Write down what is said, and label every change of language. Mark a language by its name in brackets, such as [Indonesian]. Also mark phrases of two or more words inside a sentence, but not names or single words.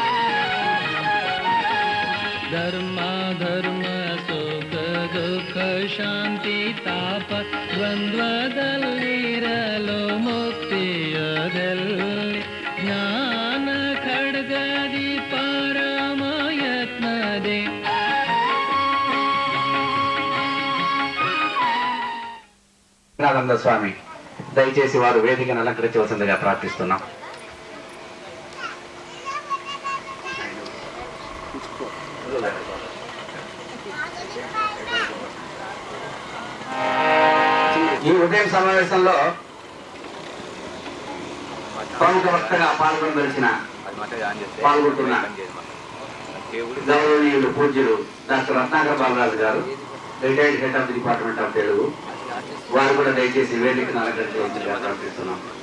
[Kannada] ಧರ್ಮ ಸುಖ ದುಃಖ ಶಾಂತಿ ತಾಪ ದ್ವಂದ್ವದಲ್ಲಿರಲು ಮುಕ್ತಿಯದಲ್ಲಿ ಜ್ಞಾನ ಖಡ್ಗದಿ ಪರಮ ಯತ್ನದೆ [Telugu] ఆనంద స్వామి దయచేసి వారు వేదికను అలంకరించవలసిందిగా ప్రార్థిస్తున్నాం. ఈ ఉదయం సమావేశంలో ప్రముఖ వక్తగా పాల్గొంటున్న గౌరవనీయులు పూజ్యులు డాక్టర్ రత్నాకర్ బాలరాజు గారు, [English] retired head of the department of Telugu, [Telugu] వారు కూడా దయచేసి వేదికను అలంకరించవలసిందిగా ప్రార్థిస్తున్నాం.